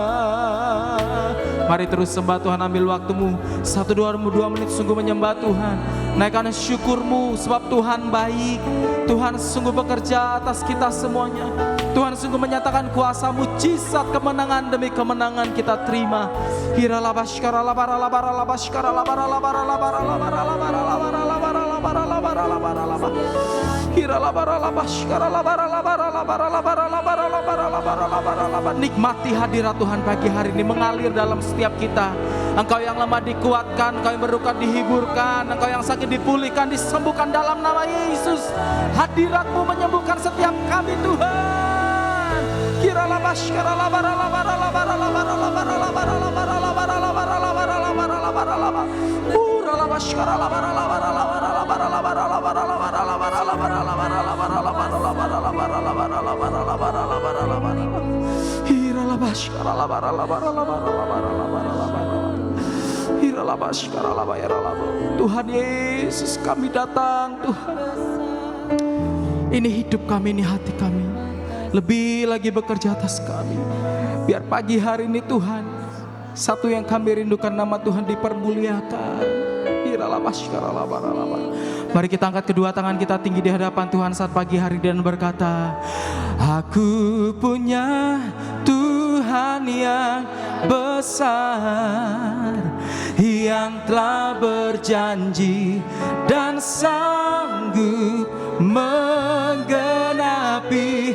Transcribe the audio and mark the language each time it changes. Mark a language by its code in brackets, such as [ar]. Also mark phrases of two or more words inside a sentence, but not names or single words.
[id] Mari terus sembah Tuhan, ambil waktumu 1-2 menit sungguh menyembah Tuhan. Naikkan syukur-Mu sebab Tuhan baik. Tuhan sungguh bekerja atas kita semuanya. Tuhan sungguh menyatakan kuasa mujizat, kemenangan demi kemenangan kita terima. Hiralabashkara labara labara labashkara labara labara labara labara labara labara labara labara labara labara labara. Hiralabara labashkara labara labara labara labara labara labara labara labara labara. Nikmati hadirat Tuhan pagi hari ini mengalir dalam setiap kita. Engkau yang lemah dikuatkan, Engkau yang berduka dihiburkan, Engkau yang sakit dipulihkan, disembuhkan dalam nama Yesus. Hadirat-Mu menyembuhkan setiap kami Tuhan. Kiralabashkara labara labara labara labara labara labara labara labara labara labara labara labara labara. Uralabashkara labara labara labara labara labara labara labara labara labara labara labara labara labara labara labara labara labara labara labara. Hiralabashkara labara labara labara labara labara labara. Hiralabashkara labara labara. Tuhan Yesus, kami datang Tuhan. Ini hidup kami, ini hati kami. Lebih lagi bekerja atas kami. Biar pagi hari ini Tuhan, satu yang kami rindukan, nama Tuhan dipermuliakan. Mari kita angkat kedua tangan kita tinggi di hadapan Tuhan saat pagi hari dan berkata, aku punya Tuhan yang besar, yang telah berjanji dan sanggup menggenapi.